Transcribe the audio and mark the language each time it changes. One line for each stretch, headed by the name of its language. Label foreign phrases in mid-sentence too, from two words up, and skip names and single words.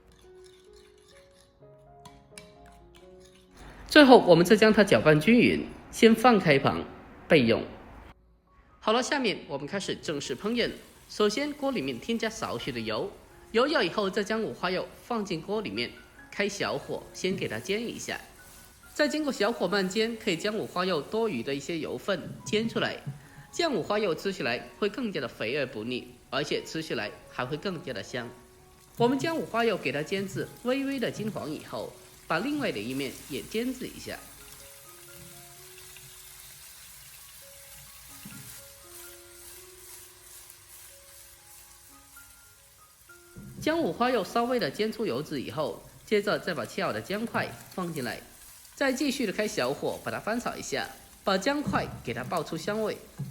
Chinese: 最後，我們再將它攪拌均勻，先放開一旁備用。好了，下面我們開始正式烹飪。首先，鍋裡面添加少許的油，油熱以後，再將五花肉放進鍋裡面，開小火，先給它煎一下。再經過小火慢煎，可以將五花肉多餘的一些油分煎出來。这五花肉吃起来会更加的肥而不腻，而且吃起来还会更加的香。我们将五花肉给它煎至微微的金黄以后，把另外的一面也煎制一下。将五花肉稍微的煎出油脂以后，接着再把切好的姜块放进来，再继续的开小火把它翻炒一下，把姜块给它爆出香味。